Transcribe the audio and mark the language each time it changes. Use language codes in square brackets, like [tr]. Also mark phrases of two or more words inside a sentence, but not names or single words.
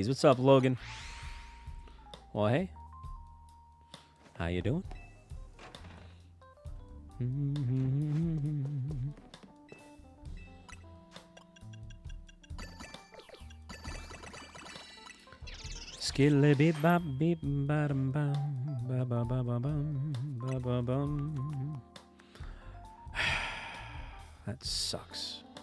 [en] What's up, Logan? Well, hey. How you doing? Skilly beep bop beep bottom bum ba ba ba ba bum ba ba bum. That sucks.